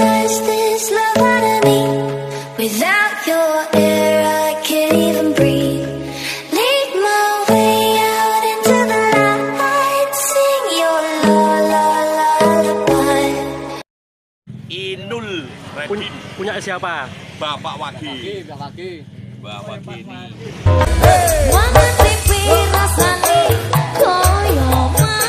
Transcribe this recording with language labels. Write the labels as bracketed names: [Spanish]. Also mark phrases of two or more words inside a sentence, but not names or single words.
[English] is this love out of me? Without your air, I can't even breathe. Lead my way out into the light. Sing your lullaby. Inul, redin. [Indonesian] Punya siapa? Bapak Wagi. Mbah Wagi ini. [Javanese] Wangan pipi rasane koyo